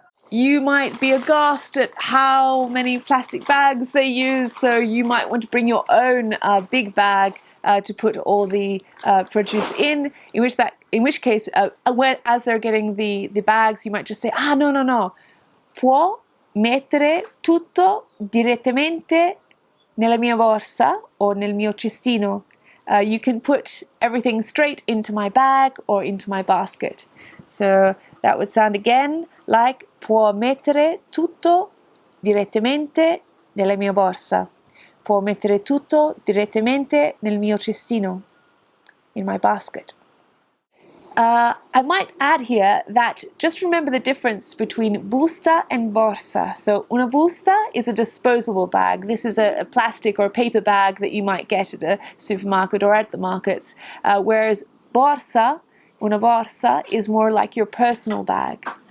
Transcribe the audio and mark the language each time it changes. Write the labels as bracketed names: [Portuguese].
[English] You might be aghast at how many plastic bags they use, so you might want to bring your own big bag to put all the produce in which case, as they're getting the bags, you might just say, no, [Italian] può mettere tutto direttamente nella mia borsa o nel mio cestino. [English] You can put everything straight into my bag or into my basket. So that would sound again like [Italian] può mettere tutto direttamente nella mia borsa. Può mettere tutto direttamente nel mio cestino, [English] in my basket. I might add here that just remember the difference between busta and borsa. So una busta is a disposable bag. This is a plastic or paper bag that you might get at a supermarket or at the markets, whereas una borsa is more like your personal bag.